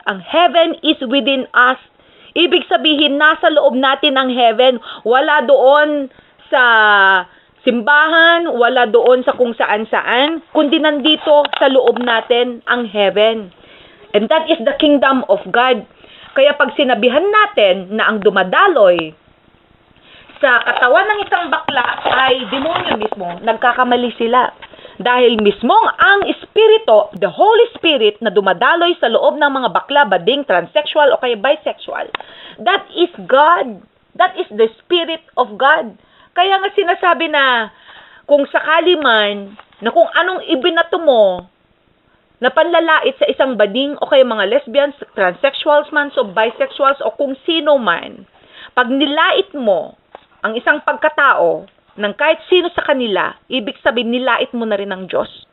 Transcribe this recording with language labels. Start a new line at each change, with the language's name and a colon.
Filipino: Ang
English: heaven is within us.
Filipino: Ibig sabihin, nasa loob natin ang heaven. Wala doon sa simbahan, wala doon sa kung saan-saan, kundi nandito sa loob natin ang heaven.
English: And that is the kingdom of God.
Filipino: Kaya pag sinabihan natin na ang dumadaloy sa katawan ng isang bakla ay demonyo mismo, nagkakamali sila. Dahil mismong ang espiritu, the Holy Spirit na dumadaloy sa loob ng mga bakla, bading, transsexual o kaya bisexual,
English: that is God. That is the Spirit of God.
Filipino: Kaya nga sinasabi na kung sakali man na kung anong ibinato mo na panlalait sa isang bading o kaya mga lesbians, transsexuals man, so bisexuals o kung sino man, pag nilait mo ang isang pagkatao ng kahit sino sa kanila, ibig sabihin nilait mo na rin ng Diyos.